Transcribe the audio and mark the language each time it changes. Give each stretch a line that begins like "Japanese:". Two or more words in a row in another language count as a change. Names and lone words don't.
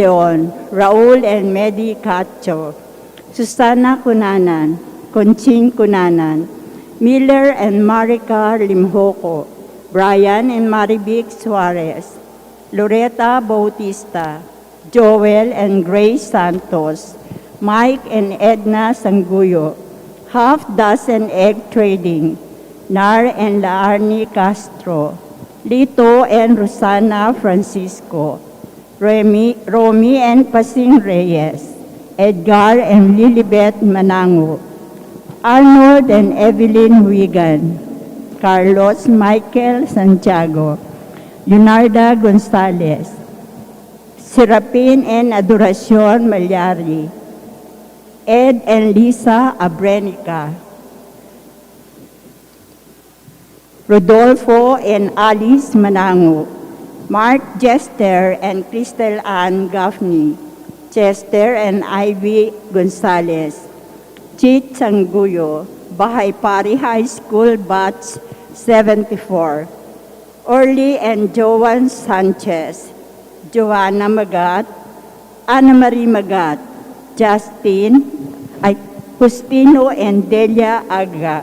English: Leon, Raul and Medi Cacho, Susana Cunanan, Conching Cunanan, Miller and Marika Limhoko, Brian and Marivic Suarez, Loretta Bautista, Joel and Grace Santos, Mike and Edna Sanguyo, Half Dozen Egg Trading, Nar and Laarni Castro, Lito and Rosana Francisco, Romy and Pasing Reyes, Edgar and Lilibet Manango, Arnold and Evelyn Wigan, Carlos Michael Santiago, Leonarda Gonzalez, Serapin and Adoracion Malyari, Ed and Lisa Abrenica, Rodolfo and Alice Manango, Mark Jester and Crystal Ann Gaffney, Chester and Ivy Gonzalez, Chit Sanguyo, Bahay Pari High School Batch 74, Orly and Joan Sanchez, Joanna Magat, Ana Marie Magat, Justino and Delia Aga.